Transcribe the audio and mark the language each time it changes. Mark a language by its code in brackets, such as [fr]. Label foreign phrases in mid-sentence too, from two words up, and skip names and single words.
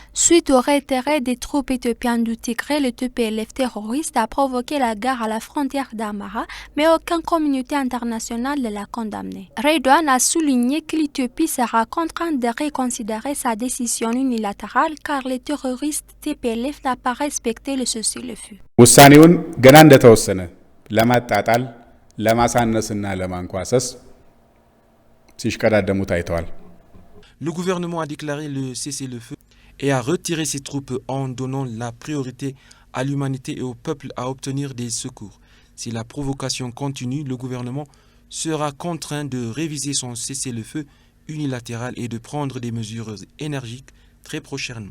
[fr] Suite au retrait des troupes éthiopiennes du Tigré, le TPLF terroriste a provoqué la guerre à la frontière d'Amara, mais aucune communauté internationale ne l'a condamné. Redouane a souligné que l'Éthiopie sera contrainte de reconsidérer sa décision unilatérale car les terroristes TPLF n'ont pas respecté le cessez-le-feu. [am] ውሳኔውን ገና እንደተወሰነ ለማጣጣል ለማሳነስና ለማንኳሰስ ሲሽቀዳደሙ ታይተዋል። [fr] Le gouvernement a déclaré le cessez-le-feu et a retiré ses troupes en donnant la priorité à l'humanité et au peuple à obtenir des secours. Si la provocation continue, le gouvernement sera contraint de réviser son cessez-le-feu unilatéral et de prendre des mesures énergiques très prochainement.